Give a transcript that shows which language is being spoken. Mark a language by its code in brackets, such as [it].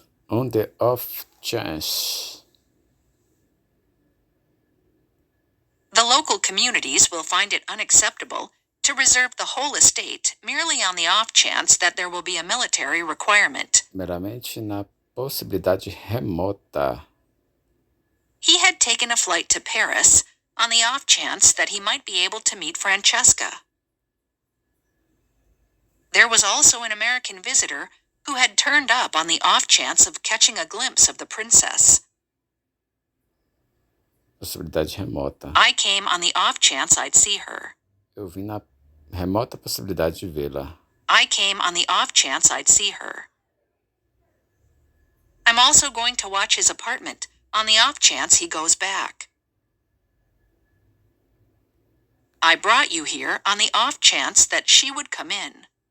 [en] On the off chance. The local communities will find it unacceptable to reserve the whole estate merely on the off chance that there will be a military requirement. [pt] Meramente na possibilidade remota. [en] He had taken a flight to Paris on the off chance that he might be able to meet Francesca. There was also an American visitor who had turned up on the off chance of catching a glimpse of the princess. [pt] Possibilidade remota. [en] I came on the off chance I'd see her. [pt] Eu vim na remota possibilidade de vê-la. [en] I came on the off chance I'd see her. I'm also going to watch his apartment on the off chance he goes back. I brought you here on the off chance that she would come in.